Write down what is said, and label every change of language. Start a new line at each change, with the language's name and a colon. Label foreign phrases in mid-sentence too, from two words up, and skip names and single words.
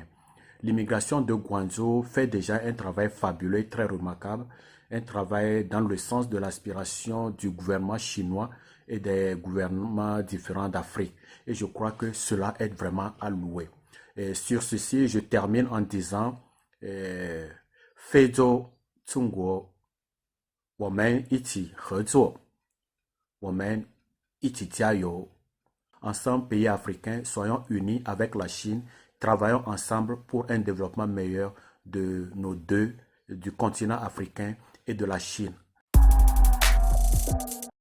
French: L'immigration de Guangzhou fait déjà un travail fabuleux, très remarquable, un travail dans le sens de l'aspiration du gouvernement chinois et des gouvernements différents d'Afrique. Et je crois que cela est vraiment à louer. Et sur ceci, je termine en disant
Chinese: 非洲 中国, 我们一起合作，我们一起加油.
French: Ensemble, pays africains, soyons unis avec la Chine, travaillons ensemble pour un développement meilleur de nos deux, du continent africain et de la Chine.